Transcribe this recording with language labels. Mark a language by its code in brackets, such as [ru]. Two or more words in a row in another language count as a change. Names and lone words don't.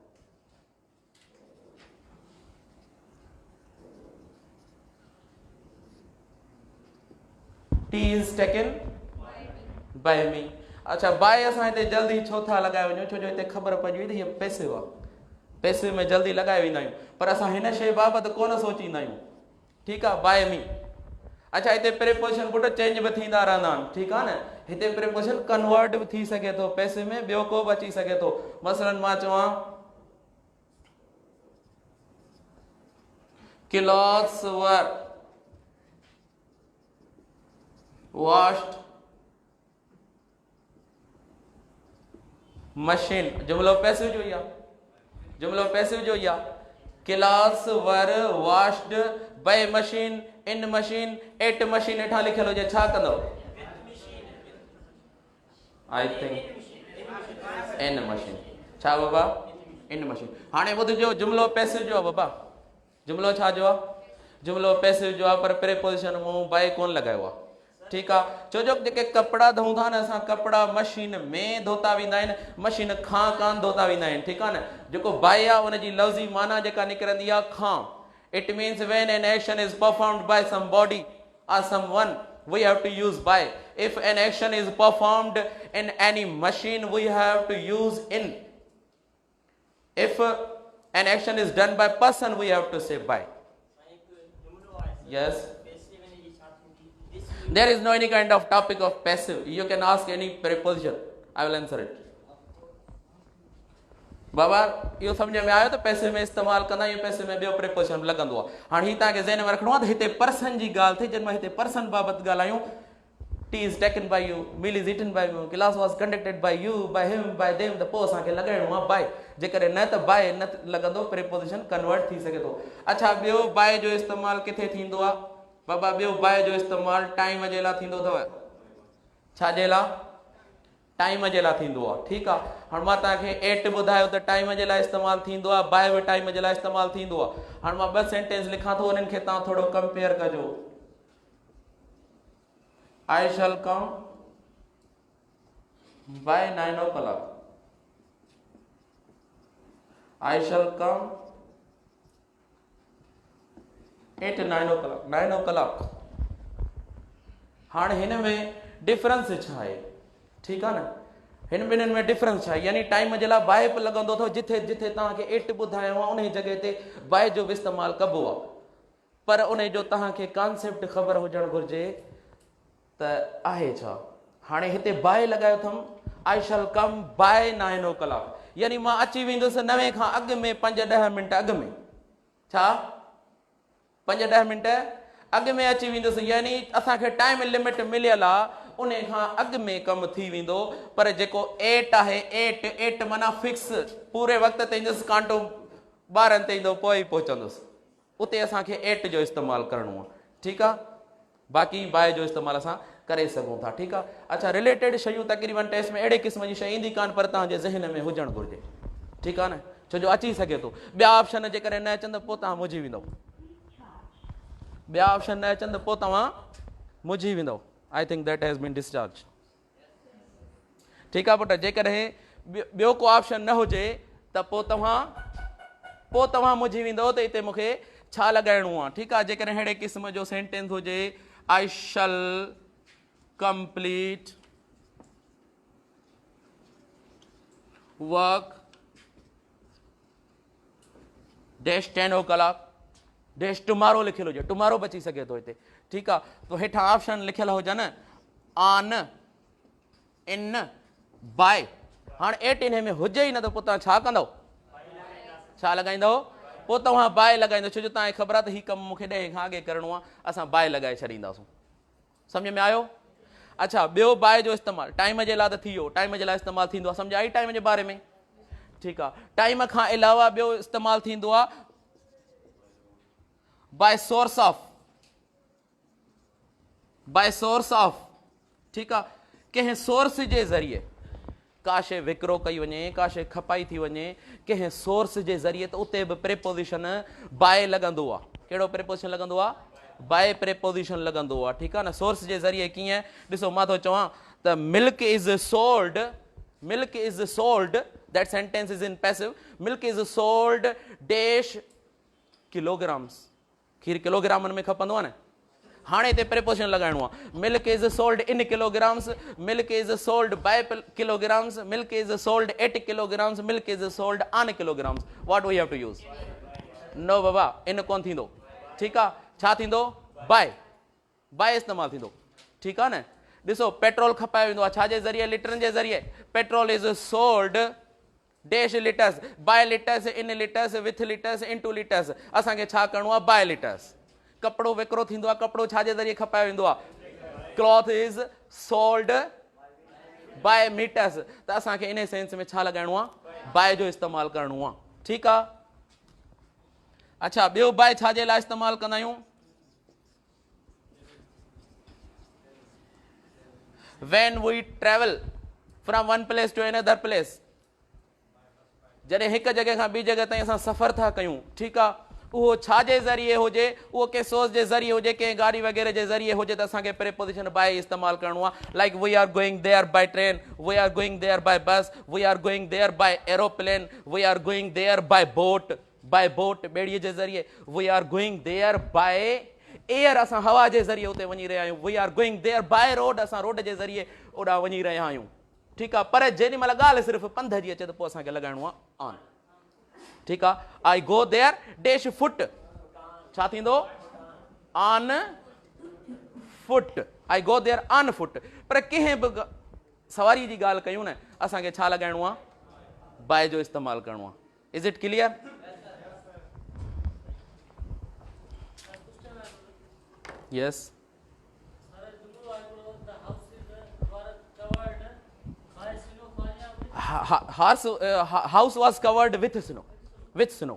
[en] Tea is taken by me. [sd] अच्छा, बाय असां हिते जल्दी छो था लॻाए वञूं? छो जो हिते ख़बर पइजी वई त हीअ पैसिव आहे। पैसिव में जल्दी लॻाए वेंदा आहियूं, पर असां हिन शइ बाबति कोन सोचींदा आहियूं, ठीकु आहे। [en] By me. [sd] अच्छा, हिते [en] preposition put change [sd] बि थींदा रहंदा आहिनि, ठीकु आहे न। हिते [en] preposition convert [sd] बि थी सघे थो, पैसिव में ॿियो को बि अची सघे थो। मसलन मां चवां [en] clothes were washed, [sd] मशीन, जुमिलो पैसिव जो ई आहे, जुमिलो पैसिव जो ई आहे। [en] clothes were washed by machine, in machine, at machine [sd] हेठां लिखियल हुजे, छा कंदव? [en] I think in machine. [sd] छा बाबा? [en] in machine. [sd] हाणे ॿुधिजो, जुमिलो पैसिव जो आहे बाबा। जुमिलो छा जो आहे? जुमिलो पैसिव जो आहे, पर प्रिपोजिशन मूं बाय कोन लॻायो आहे, ठीकु आहे। छो जो जेके कपिड़ा धोऊं था न असां, कपिड़ा मशीन में धोता वेंदा आहिनि, मशीन खां कान धोता वेंदा आहिनि, ठीकु आहे न। जेको बाय आहे उनजी लफ़्ज़ी माना जेका निकिरंदी आहे खां। [en] It means when an action is performed by somebody or someone, we have to use by. If an action is performed in any machine, we have to use in. If an action is done by person, we have to say by. Yes. There is no any kind of topic of passive. You can ask any preposition. I will answer it. [sd] बाबा इहो सम्झ में आयो त पैसे में इस्तेमालु कंदा आहियूं, पैसे में ॿियो प्रिपोजिशन लॻंदो आहे। हाणे हीअ तव्हांखे ज़हन में रखिणो आहे त हिते पर्सन जी ॻाल्हि थिए। जॾहिं मां हिते पर्सन बाबति ॻाल्हायूं, [en] tea is taken by you, meal is eaten by you, class was conducted by you, by him, by them, [sd] त पोइ असांखे लॻाइणो आहे बाय। जेकॾहिं न त बाय न लॻंदो, प्रिपोजिशन कन्वर्ट थी सघे थो। अच्छा, ॿियो बाय जो इस्तेमालु किथे थींदो आहे? बाबा ॿियो बाय जो इस्तेमालु टाइम जे लाइ थींदो अथव। छाजे लाइ? टाइम जे लाइ थींदो आहे, ठीकु आहे। हाणे मां तव्हांखे एट ॿुधायो त टाइम जे लाइ इस्तेमालु थींदो आहे, बाय बि टाइम जे लाइ इस्तेमालु थींदो आहे। हाणे मां ॿ सेंटेंस लिखां थो, उन्हनि खे तव्हां थोरो कंपेयर कजो। [en] I shall come by 9 o'clock. I shall come at 9 o'clock. 9 o'clock. [sd] हाँ हिन में डिफरेंस छा आहे? ठीकु आहे न, हिन ॿिन्हिनि में डिफरेंस छा आहे? यानी टाइम जे लाइ बाहि बि लॻंदो अथव, जिथे जिथे तव्हांखे एट ॿुधायो आहे उन जॻह ते बाहि जो बि इस्तेमालु कबो आहे, पर उन जो तव्हांखे कॉन्सेप्ट ख़बर हुजणु घुरिजे त आहे छा। हाणे हिते बाहि लॻायो अथमि, [en] I shall come by 9 o'clock, [sd] यानी मां अची वेंदुसि 9 खां अॻु में 5-10 मिंट अॻु में। छा 5-10 मिंट अॻु में अची वेंदुसि, यानी असांखे टाइम लिमिट मिलियल आहे, उन खां अॻु में कमु थी वेंदो। पर जेको 8 आहे, 8 माना फिक्स, पूरे वक़्त ते ईंदुसि, कांटो 12 ते ईंदो, पोइ ई पहुचंदुसि। उते असांखे 8 जो इस्तेमालु करिणो आहे। ठीकु आहे, बाक़ी बाय जो इस्तेमालु असां करे सघूं था। ठीकु आहे। अच्छा, रिलेटेड शयूं तक़रीबन टेस्ट में अहिड़े क़िस्म जी शइ ईंदी कान, पर तव्हांजे ज़हन में हुजणु घुरिजे। ठीकु आहे न, छो जो अची सघे थो। ॿिया ऑप्शन जेकॾहिं न अचनि त पोइ तव्हां मुंझी वेंदव। ॿिया ऑप्शन न अचनि त पोइ तव्हां मुंझी वेंदव। [en] I think that has been discharge. [sd] ठीकु आहे पुटु, जेकॾहिं ॿियो को ऑप्शन न हुजे त पोइ तव्हां मुंझी वेंदव त हिते मूंखे छा लॻाइणो आहे। ठीकु आहे। जेकॾहिं अहिड़े क़िस्म जो सेंटेंस हुजे, [en] I shall complete work dash 10 o'clock dash tomorrow [sd] लिखियलु हुजे, टुमारो बची सघे थो हिते। ठीकु आहे। तो हेठां ऑप्शन लिखियल हुजनि, ऑन, इन, बाय। हाणे 8 इन में हुजे ई न त पोइ तव्हां छा कंदव? छा लॻाईंदव? पोइ तव्हां बाय लॻाईंदव, छो जो तव्हांखे ख़बर आहे त हीउ कमु मूंखे 10 खां अॻे करिणो आहे, असां बाय लॻाए छॾींदासीं। सम्झ में आयो? अच्छा, ॿियो बाय जो इस्तेमालु टाइम जे लाइ त थी वियो, टाइम जे लाइ इस्तेमालु थींदो आहे, सम्झ आई टाइम जे बारे में? ठीकु आहे। टाइम खां अलावा ॿियो इस्तेमालु थींदो आहे [en] by source of. [sd] ठीकु आहे। कंहिं सोर्स जे ज़रिए का शइ विकिरो कई वञे, का शइ खपाई थी वञे कंहिं सोर्स जे ज़रिए, त उते बि प्रेपोज़िशन बाय लॻंदो आहे। कहिड़ो प्रेपोज़िशन लॻंदो आहे? बाय प्रेपोज़िशन लॻंदो आहे। ठीकु आहे न। सोर्स जे ज़रिए कीअं? ॾिसो, मां थो चवां त [en] milk is sold, that sentence is in passive. milk is sold dash kilograms. [sd] खीर किलोग्रामनि में खपंदो आहे न। हाणे हिते प्रेपोज़िशन लॻाइणो आहे। [en] milk is sold in kilograms, milk is sold by kilograms, milk is sold at kilograms, milk is sold on kilograms. What we have to use? No [sd] बाबा, इन कोन थींदो। ठीकु आहे। छा थींदो? बाय इस्तेमालु थींदो। ठीकु आहे न। ॾिसो, पेट्रोल खपायो वेंदो आहे छाजे ज़रिए? लिटरनि जे ज़रिए। [en] petrol is sold dash liters, by liters, in liters, with liters, into liters. [sd] असांखे छा करिणो आहे? [en] by liters. [sd] कपिड़ो विकिरो थींदो आहे, कपिड़ो छाजे ज़रिए खपायो वेंदो आहे? [en] cloth is sold by meters. [sd] त असांखे [en] in sense [sd] में छा लॻाइणो आहे? बाय जो इस्तेमालु करिणो आहे। ठीकु आहे। अच्छा, ॿियो बाय छाजे लाइ इस्तेमालु कंदा आहियूं? [en] when we travel from one place to another place, [sd] जॾहिं हिकु जॻह खां ॿी जॻह ताईं असां सफ़र था कयूं। ठीकु आहे। उहो छाजे ज़रिए हुजे? उहो कंहिं सोर्स जे ज़रिए हुजे, कंहिं गाॾी वग़ैरह जे ज़रिए हुजे, त असांखे प्रेपोज़िशन बाय इस्तेमालु करिणो आहे। [en] like we are going there by train, we are going there by bus, we are going there by aeroplane, we are going there by boat, [sd] ॿेड़ीअ जे ज़रिए। [en] we are going there by air, [sd] असां हवा जे ज़रिए उते वञी रहिया आहियूं। [en] we are going there by road, [sd] असां रोड जे ज़रिए ओॾां वञी रहिया आहियूं। ठीकु आहे। पर जेॾी महिल ॻाल्हि सिर्फ़ु पंध जी अचे त पोइ असांखे लॻाइणो आहे ऑन। ठीकु आहे। [en] I go there dash foot, [sd] छा थींदो? [en] on foot. I go there on foot. [sd] पर कंहिं बि सवारी जी ॻाल्हि कयूं न, असांखे छा लॻाइणो आहे? बाय जो इस्तेमालु करिणो आहे। [en] Is it clear? Yes. House was covered with snow.